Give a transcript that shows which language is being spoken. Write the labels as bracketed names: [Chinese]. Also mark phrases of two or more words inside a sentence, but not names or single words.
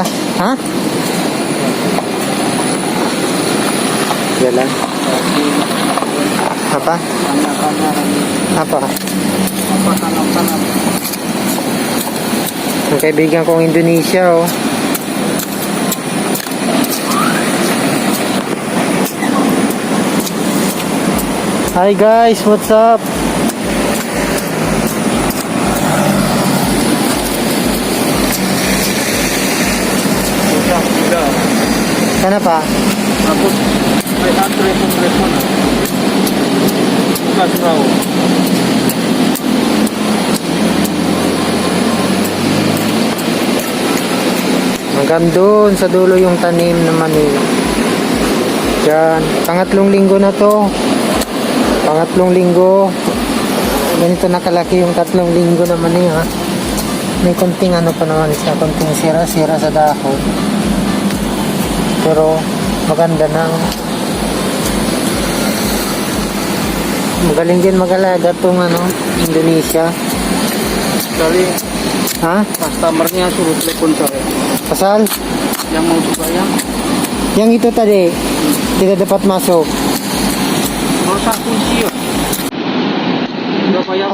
[Filipino] Ha? Yan lang. [Indonesian] Apa? Apa? [Filipino] Ang kaibigan kong Indonesia oh. [English] Hi guys, what's up? [Indonesian] Kenapa? [Filipino] Aku may telepon. Bukas raw. Hanggang doon sa dulo yung tanim na mani. Diyan, pangatlong linggo na to. Pangatlong linggo. Ganito nakalaki yung 3 linggo na mani ha. May konting pa naman siya, konting sira-sira sa dahon. Pero maganda na. Magaling din mag-alaga itong Indonesia. [Indonesian] Kali Ha? customernya suruh telepon saya. Pasal? Yang mau dibayar. Yang itu tadi tidak dapat masuk. Rusak kunci ya. Udah bayar.